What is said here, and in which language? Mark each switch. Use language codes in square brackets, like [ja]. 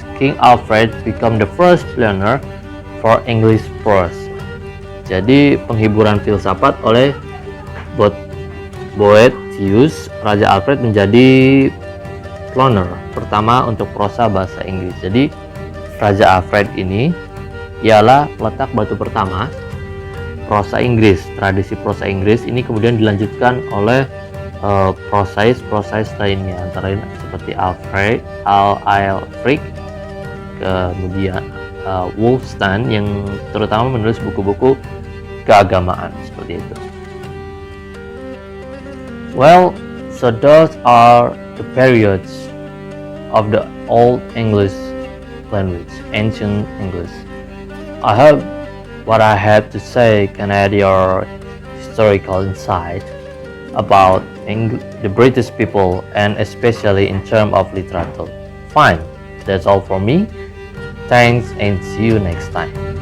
[en] King Alfred became the first pioneer for English prose. [id] Jadi penghiburan filsafat oleh Boethius, Raja Alfred menjadi pioneer pertama untuk prosa bahasa Inggris. Jadi Raja Alfred ini ialah peletak batu pertama prosa Inggris. Tradisi prosa Inggris ini kemudian dilanjutkan oleh prosais lainnya, antara lain seperti Aelfric, kemudian Wulfstan yang terutama menulis buku-buku keagamaan seperti itu. [en] Well, so those are the periods of the Old English language, ancient English. I hope what I have to say can add your historical insight about the British people, and especially in terms of literature. Fine, that's all for me. Thanks and see you next time.